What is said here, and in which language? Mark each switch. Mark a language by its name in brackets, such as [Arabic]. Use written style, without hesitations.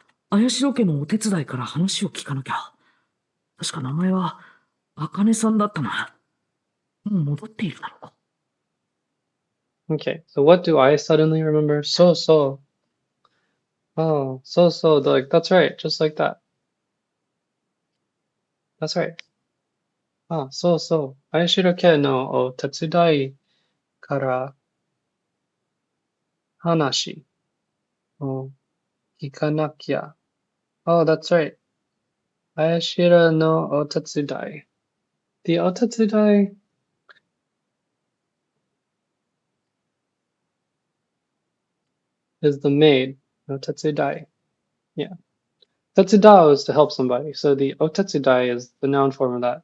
[Japanese] 綾代家のお手伝いから話を聞かなきゃ。確か名前は、あかねさんだったな。もう戻っているだろうか。 [English] Okay, so what do I suddenly remember? So. Oh, so. Like, that's right, just like that. That's right. [Japanese] あ、そうそう。相代家のお手伝いから話を聞かなきゃ。 [English] Oh, that's right. [Japanese] 相代のお手伝い。 [English] The お手伝い is the maid. [Japanese] お手伝い.Yeah. [English] Tetsuda is to help somebody. So the otetsudai is the noun form of that.